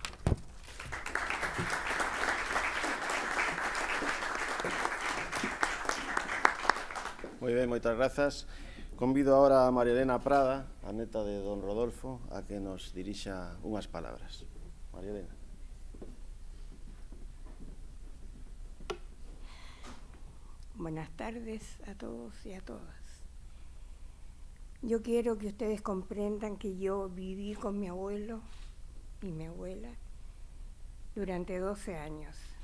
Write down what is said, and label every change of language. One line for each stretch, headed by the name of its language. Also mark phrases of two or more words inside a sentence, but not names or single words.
Galician: Moi ben, moitas grazas. Convido agora a María Elena Prada, a neta de don Rodolfo, a que nos dirixa unhas palabras. María Elena.
Spanish: Buenas tardes a todos y a todas. Yo quiero que ustedes comprendan que yo viví con mi abuelo y mi abuela durante 12 años.